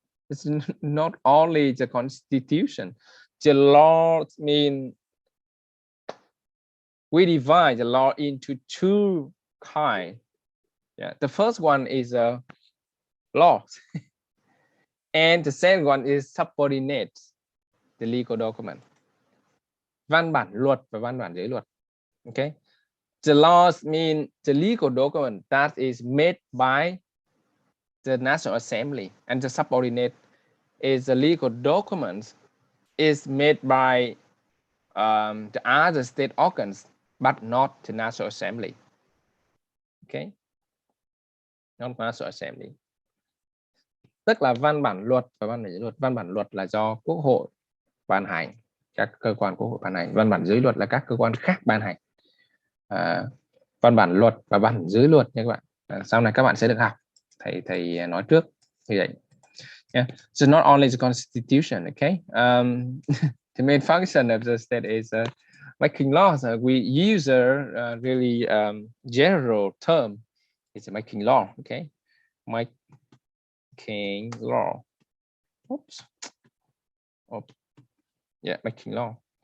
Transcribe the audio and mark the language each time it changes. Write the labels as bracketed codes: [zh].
[en] It's not only the constitution, the law mean we divide the law into two kinds. Yeah, the first one is a law, and the second one is subordinate, the legal document. [vi] Văn bản luật và văn bản dưới luật. [en] Okay, the laws mean the legal document that is made by the National Assembly, and the subordinate is the legal document is made by the other state organs, but not the National Assembly. Okay, not National Assembly. [vi] Tức là văn bản luật và văn bản dưới luật. Văn bản luật là do Quốc hội ban hành, các cơ quan Quốc hội ban hành. Văn bản dưới luật là các cơ quan khác ban hành. Văn bản luật và văn bản dưới luật nha các bạn. Sau này các bạn sẽ được học. Thầy nói trước như vậy. Yeah. [en] So not only the Constitution, okay? The main function of the state is making laws. We use a really general term. It's making law, okay? Making law. Oops. Oh. Yeah, making law.